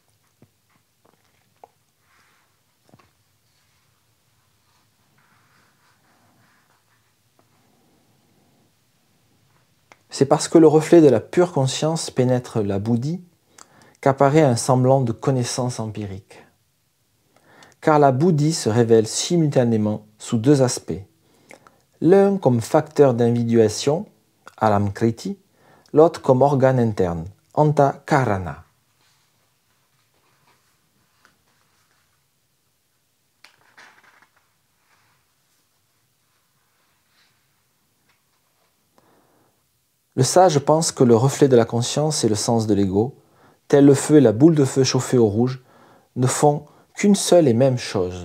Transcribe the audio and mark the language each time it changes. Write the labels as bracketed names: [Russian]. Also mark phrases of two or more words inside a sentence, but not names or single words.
[French] C'est parce que le reflet de la pure conscience pénètre la bouddhi qu'apparaît un semblant de connaissance empirique. Car la bouddhi se révèle simultanément sous deux aspects. L'un comme facteur d'individuation, [Sanskrit] alam kriti, [French] l'autre comme organe interne, [Sanskrit] anta karana. [French] Le sage pense que le reflet de la conscience et le sens de l'ego, tel le feu et la boule de feu chauffée au rouge, ne font qu'une seule et même chose.